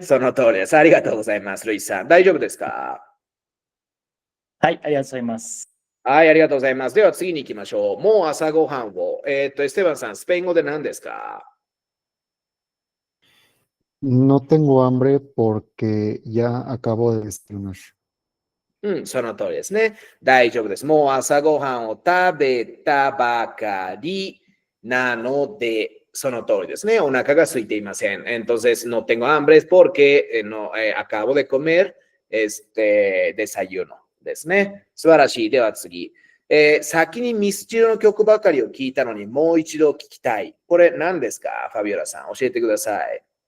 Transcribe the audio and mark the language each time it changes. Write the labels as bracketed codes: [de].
[ja] その通りです。ありがとうございます、ルイさん。大丈夫ですか？はい、ありがとうございます。はい、ありがとうございます。では次に行きましょう。もう朝ごはんを。エステバンさん、スペイン語で何ですか？ [es] No tengo hambre porque ya acabo de desayunar. [ja] その通りですね。大丈夫です。もう朝ごはんを食べたばかりなので、その通りですね。お腹が空いていません。 [es] Entonces, no tengo hambre porque no, acabo de comer desayuno [ja] ですね。素晴らしい。では次。先にミスチルの曲ばかりを聞いたのにもう一度聞きたい。これ何ですか？ファビオラさん、教えてください。